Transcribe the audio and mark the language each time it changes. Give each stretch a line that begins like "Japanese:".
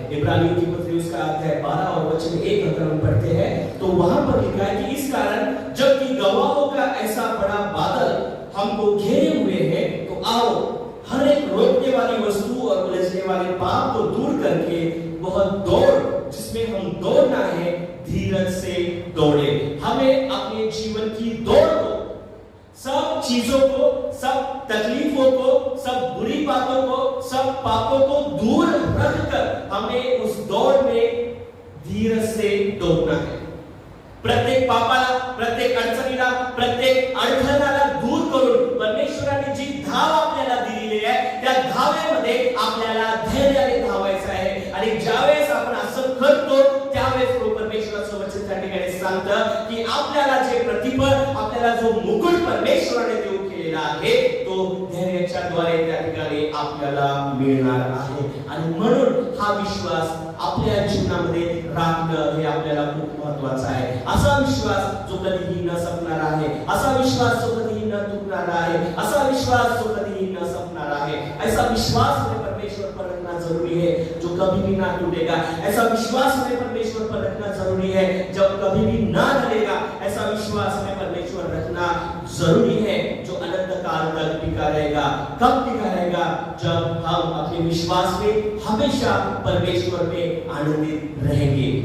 Hindi: इब्रानियों की पत्री उसका अध्याय 12 और वचन 1 अगर हम पढ़ते हैं तो वहां पर लिखा है कि इस कारण जबकि गवाहों का ऐसा बड़ा बादल हमको घेरे हुए है तो आओ हर एक रोकने वाली वस्तु और उलझने वाले पाप को दूर करके बहुत दौड़ जिसमें हम दौड़ना है धीरज से दौड़े। हमें अपने जीवन की दौड़ को, सब चीजों को, सब तकलीफों को, सब बुरी बातों को, सब पापों को दूर रखकर हमें उस दौड़ में धीरज से दौड़ना है।
Marathi: प्रत्येक पापाला, प्रत्येक अडचणीला, प्रत्येक अडथळ्याला दूर करून परमेश्वराने जी धाव आपल्याला दिलेली आहे त्या धावेमध्ये आपल्याला धैर्याने धावायचं आहे। आणि ज्यावेळेस आपण असं करतो त्यावेळेस परमेश्वराचं वचन त्या ठिकाणी सांगतं की आपल्याला जे प्रतिफल, आपल्याला जो मुकुट परमेश्वराने देऊ केलेला आहे तो धैर्याच्या द्वारे त्या ठिकाणी आपल्याला मिळणार आहे। आणि म्हणून हा विश्वास आपल्या जीवनामध्ये राखणं हे आपल्याला खूप महत्त्वाचं आहे। असा विश्वास जो कधीही न संपणार आहे, असा विश्वास जो कधीही न तुटणार आहे, असा विश्वास जो कधीही न संपणार आहे,
Hindi: ऐसा विश्वास हमें परमेश्वर पर रखना जरूरी है जो कभी भी ना टूटेगा। ऐसा विश्वास हमें परमेश्वर पर रखना जरूरी है जब कभी भी ना ढलेगा। ऐसा विश्वास हमें परमेश्वर रखना जरूरी है जो अनंत काल तक टिका रहेगा। कब टिका रहेगा? जब हम अपने विश्वास में हमेशा परमेश्वर में आनंदित रहेंगे।